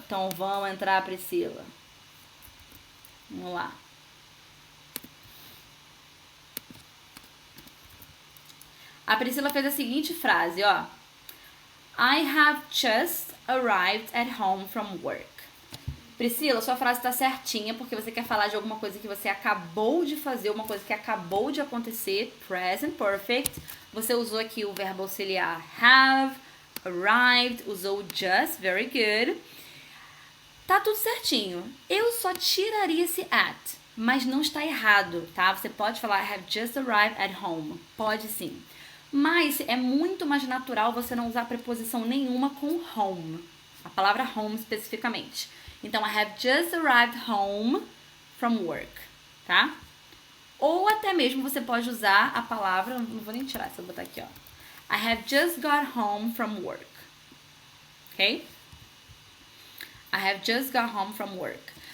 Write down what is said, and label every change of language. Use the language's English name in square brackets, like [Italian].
[Portuguese] Então vamos entrar, Priscila. Vamos lá. A Priscila fez a seguinte frase, ó. [English] I have just arrived at home from work. [Portuguese] Priscila, sua frase está certinha porque você quer falar de alguma coisa que você acabou de fazer, uma coisa que acabou de acontecer, present perfect. Você usou aqui o verbo auxiliar have, arrived, usou just, [English] very good. [Portuguese] Tá tudo certinho. Eu só tiraria esse at, mas não está errado, tá? Você pode falar [English] I have just arrived at home. [Portuguese] Pode sim. Mas é muito mais natural você não usar preposição nenhuma com home. A palavra home especificamente. [English] Então, I have just arrived home from work, tá? [Portuguese] Ou até mesmo você pode usar a palavra, não vou nem tirar, se eu botar aqui, ó. [English] I have just got home from work. Ok? I have just got home from work.